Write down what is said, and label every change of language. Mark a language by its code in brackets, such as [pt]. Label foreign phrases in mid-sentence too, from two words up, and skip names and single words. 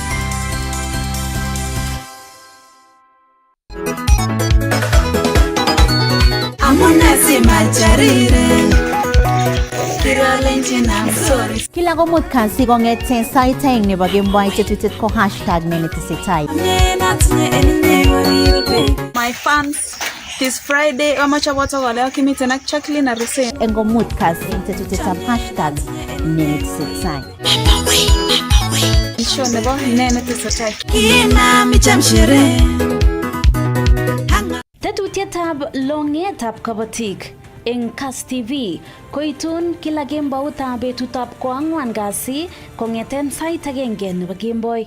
[kln] Kila komut kasi kong'eten sait aeng nebo kemboi tetutiet ko #nenetesetai. [en] My fans, this Friday [kln] amache boto wale akimiten ak Jacqueline na Hussein. En komut kasi tetutietab #nenetesetai. Show nebo nenetesetai. Tetutietab longetab kabatik eng Kass TV koitun kila kemboutab betutab ko4 kasi kong'eten sait agenge nebo kemboi.